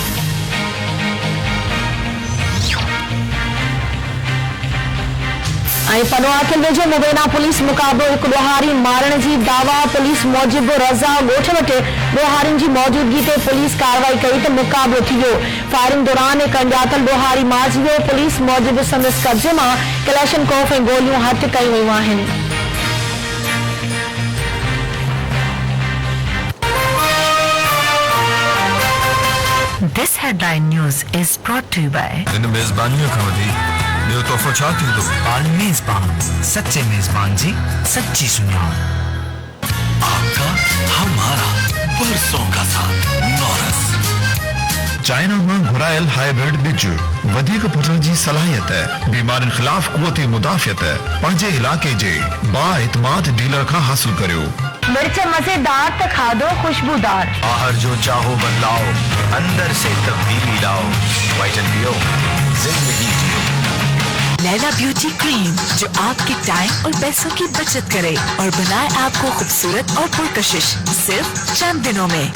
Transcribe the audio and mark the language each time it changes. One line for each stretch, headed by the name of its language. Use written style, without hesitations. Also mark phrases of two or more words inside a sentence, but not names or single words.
Sindhi: पनवाकिल वेझो मुबैना पुलिस मुक़ाबिलो हिकु ॾोहारी मारण जी दावा। पुलिस मूजिब रज़ा ॻोठ वटि ॾोहारियुनि जी मौजूदगी ते पुलिस कार्रवाई कई त मुक़ाबिलो थी वियो। फायरिंग दौरान हिकु अणॼातल ॾोहारी मारिजी वियो। पुलिस मूजिब संदसि कब्ज़े मां कलेशनकोफ ऐं गोलियूं हथ कयूं वयूं आहिनि।
English: This headline news is brought to you by
Sindhi: इन मेज़बानियों खां वधीक ॿियो तोहफ़ो छा थींदो? मेज़बान, सच्चे मेज़बान जी सच्ची सुनियार।
Urdu: آپکا ہمارا برسوں کا ساتھ نورس.
Sindhi: चाइना में घुरायल हाइब्रिड बिजु वधिक पुटण जी सलाहियत, बीमारियुनि ख़िलाफ़ क़ुव्वत मुदाफ़ियत पंहिंजे इलाके जे बाएतमाद डीलर खां हासिल करियो।
Urdu: مرچ مزیدار تو کھا دو خوشبودار. باہر جو چاہو بدلاؤ، اندر سے تبدیلی لاؤ. وائٹن پیو، زندگی جیو. لیلیٰ بیوٹی کریم جو آپکے ٹائم اور پیسوں کی بچت کرے اور بنائے آپکو خوبصورت اور پرکشش صرف چند دنوں میں.